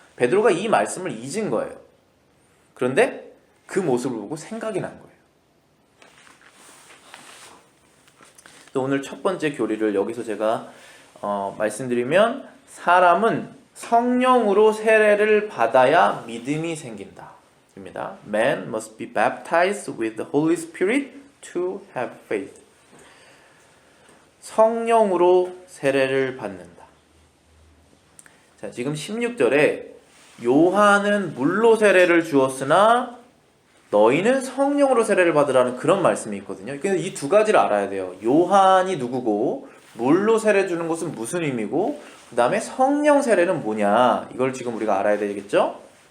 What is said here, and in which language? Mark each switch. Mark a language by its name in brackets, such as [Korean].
[Korean] 베드로가 이 말씀을 잊은 거예요. 그런데 그 모습을 보고 생각이 난 거예요. 또 오늘 첫 번째 교리를 여기서 제가 말씀드리면, 사람은 성령으로 세례를 받아야 믿음이 생긴다 입니다. [English] Man must be baptized with the Holy Spirit to have faith. [Korean] 성령으로 세례를 받는다. 자, 지금 16절에 요한은 물로 세례를 주었으나 너희는 성령으로 세례를 받으라는 그런 말씀이 있거든요. 그래서 이 두 가지를 알아야 돼요. 요한이 누구고 물로 세례 주는 것은 무슨 의미고 그 다음에 성령 세례는 뭐냐, 이걸 지금 우리가 알아야 되겠죠.